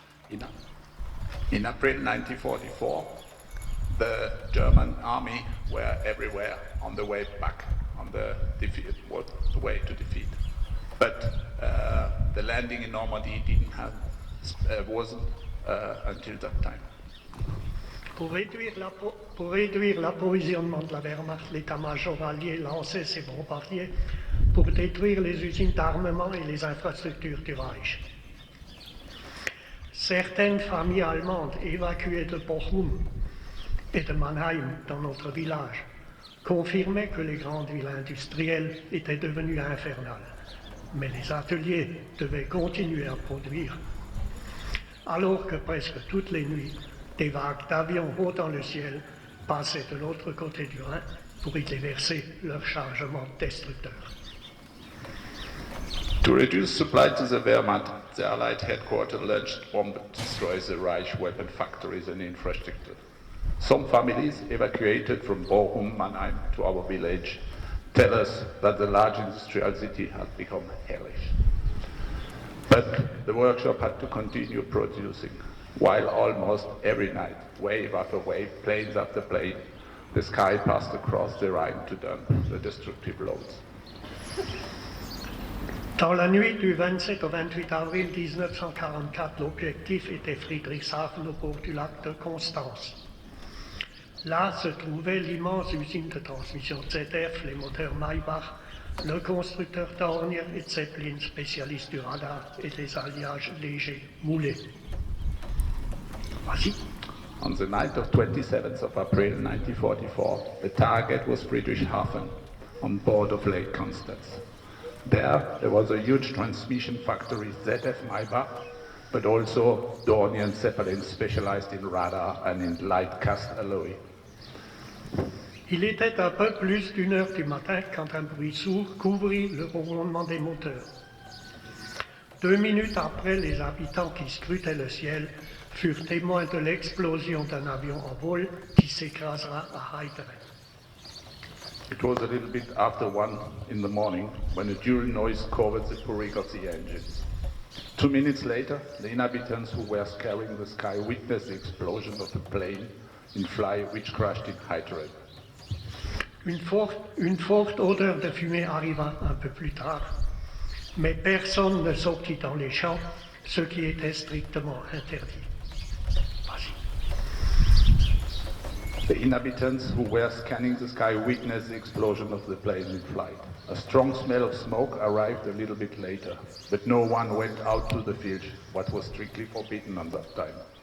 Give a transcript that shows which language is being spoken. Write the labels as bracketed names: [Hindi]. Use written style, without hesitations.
[English] In April 1944, the German army were everywhere on the way back, on the way to defeat. But the landing in Normandy wasn't until that time. [French] Pour réduire l'approvisionnement de la Wehrmacht, l'état-major allié lançait ses bombardiers pour détruire les usines d'armement et les infrastructures du Reich. Certaines familles allemandes évacuées de Bochum et de Mannheim dans notre village confirmaient que les grandes villes industrielles étaient devenues infernales. Mais les ateliers devaient continuer à produire, alors que presque toutes les nuits, Des vagues d'avions haut dans le ciel passaient de l'autre côté du Rhin pour y déverser leur chargement destructeur. [English] To reduce supply to the Wehrmacht, the Allied headquarters launched bomb destroys the Reich weapon factories and infrastructure. Some families evacuated from Bochum, Mannheim to our village tell us that the large industrial city had become hellish. But the workshop had to continue producing, while almost every night, wave after wave, planes after plane, the sky passed across the Rhine to dump the destructive loads. [French] Dans la nuit du 27 au 28 avril 1944, l'objectif était Friedrichshafen au bord du lac de Constance. Là se trouvait l'immense usine de transmission ZF, les moteurs Maybach, le constructeur Dornier et Zeppelin, spécialiste du radar et des alliages légers moulés. Vas-y. [English] On the night of 27th of April 1944, the target was Friedrichshafen, on board of Lake Constance. There was a huge transmission factory, ZF Maybach, but also Dornier and Zeppelin specialized in radar and in light cast alloy. [French] Il était un peu plus d'1h du matin quand un bruit sourd couvrit le ronronnement des moteurs. 2 minutes après, les habitants qui scrutaient le ciel furent témoins de l'explosion d'un avion en vol qui s'écrasera à Heideren. [English] It was a little bit after 1 in the morning when a dual noise covered the purring of the engines. 2 minutes later, the inhabitants who were scanning the sky witnessed the explosion of a plane in flight which crashed in Heideren. [French] Une forte odeur de fumée arriva un peu plus tard, mais personne ne sortit dans les champs, ce qui était strictement interdit. Vas-y. [English] The inhabitants who were scanning the sky witnessed the explosion of the plane in flight. A strong smell of smoke arrived a little bit later, but no one went out to the field, what was strictly forbidden at that time.